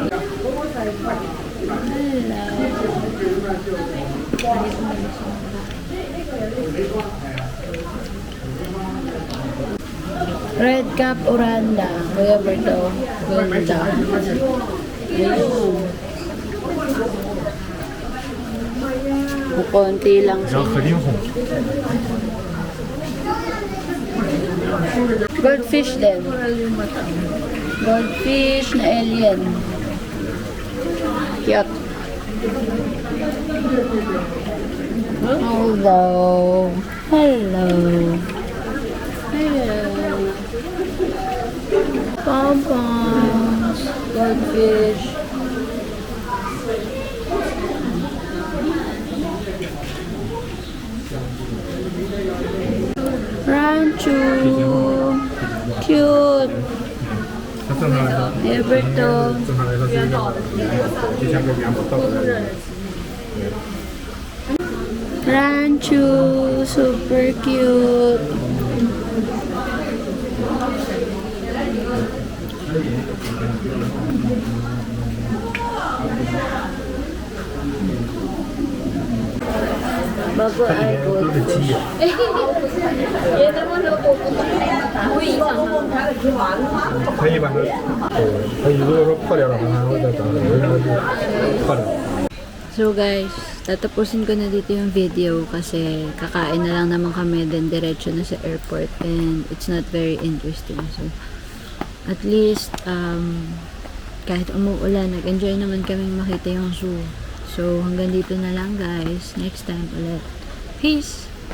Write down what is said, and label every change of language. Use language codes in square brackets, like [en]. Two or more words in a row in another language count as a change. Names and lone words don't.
[tl] Red Cap Oranda. Kuya Berto. Ganda. Ayun. Konti lang [zh] 然后 [tl] siya. [zh] 和林红， [tl] Goldfish din. Goldfish na alien. Cute. Hello. Hello. Hello. Pompons. Goldfish. Rancho. Cute. [zh] 它正常来说， [tl] Everton. [zh] 正常来说是一个就像个元宝倒过来。 [tl] Rancho. [en] Super cute. [tl] Bago ay [zh] 都是鸡眼， [tl] Yan naman ako puputok na yung mata. Uy, isang [zh] 可以把它，可以如果说破掉的话，它会再长，有时候就破掉。 [tl] So guys, tatapusin ko na dito yung video kasi kakain na lang naman kami then diretso na sa airport [en] and it's not very interesting. [tl] So at least kahit umuulan, nag-enjoy naman kaming makita yung zoo. So hanggang dito na lang guys. Next time ulit. Peace!